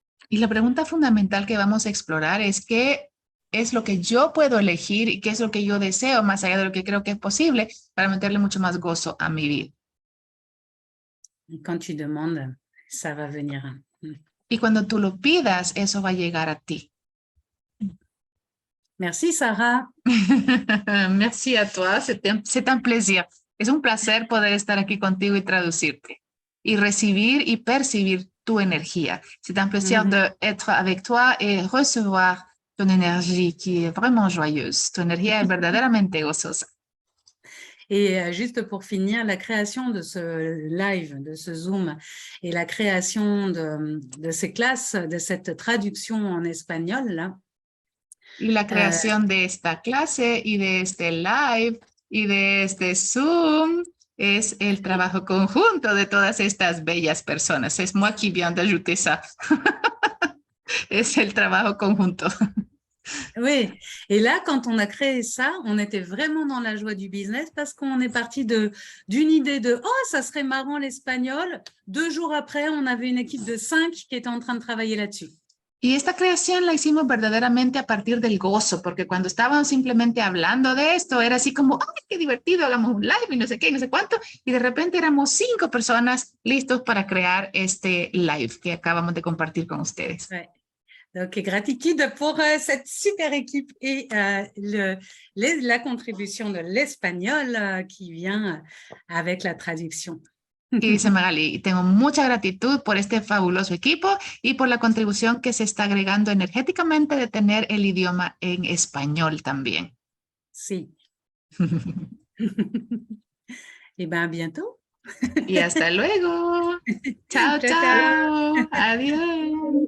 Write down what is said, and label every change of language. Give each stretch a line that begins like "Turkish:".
Spanish: Y la pregunta fundamental que vamos a explorar es qué es lo que yo puedo elegir y qué es lo que yo deseo más allá de lo que creo que es posible para meterle mucho más gozo a mi vida.
French: Et quand tu demandes, ça va venir.
Spanish: Y cuando tú lo pidas, eso va a llegar a ti.
French: Merci, Sarah. Merci à toi, c'est un plaisir.
Spanish: Es un placer poder estar aquí contigo y traducirte y recibir y percibir tu energía.
French: C'est un plaisir d'être avec toi et recevoir ton énergie qui est vraiment joyeuse.
Spanish: Tu energía es verdaderamente gozosa.
French: Et juste pour finir, la création de ce live, de ce Zoom et la création de ces classes, de cette traduction en espagnol, là,
Spanish: y la creación de esta clase y de este live y de este Zoom es el trabajo conjunto de todas estas bellas personas.
French: Es moi qui viens d'ajouter ça.
Spanish: Es el trabajo conjunto.
French: Oui, et là, quand on a créé ça, on était vraiment dans la joie du business parce qu'on est parti d'une idée de « Oh, ça serait marrant l'espagnol ». 2 jours après, on avait une équipe de 5 qui était en train de travailler là-dessus.
Spanish: Y esta creación la hicimos verdaderamente a partir del gozo, porque cuando estábamos simplemente hablando de esto, era así como, ¡ay, qué divertido! Hagamos un live y no sé qué, y no sé cuánto. Y de repente éramos 5 personas listos para crear este live que acabamos de compartir con ustedes.
French: Ouais. Donc, gratitude pour cette super équipe et la contribution de l'espagnol qui vient avec la traduction.
Spanish: Y dice Magali, tengo mucha gratitud por este fabuloso equipo y por la contribución que se está agregando energéticamente de tener el idioma en español también. Sí.
French: Et bien, à bientôt.
Spanish: Y hasta luego. Chao, chao. Adiós.